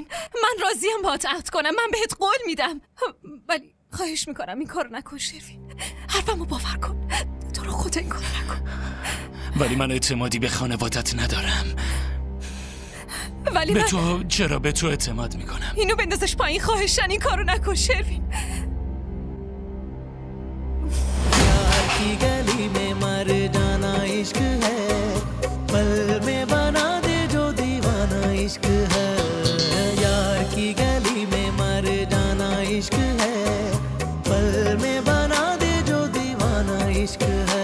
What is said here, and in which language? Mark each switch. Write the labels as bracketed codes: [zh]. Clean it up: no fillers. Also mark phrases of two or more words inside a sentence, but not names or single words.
[fa] من راضیم باهات عهد کنم، من بهت قول میدم، ولی خواهش میکنم این کارو نکن شرفین. حرفمو باور کن، تو رو خدا این کارو نکن. ولی من اعتمادی به خانوادت ندارم. ولی به تو چرا به تو اعتماد میکنم؟ اینو بندازش پایین، خواهشن این کارو نکن شرفین. [hi] प्यार की गली में मर जाना इश्क है, पल में बना दे जो दीवाना इश्क है। यार की गली में मर जाना इश्क है, पल में बना दे जो दीवाना इश्क है।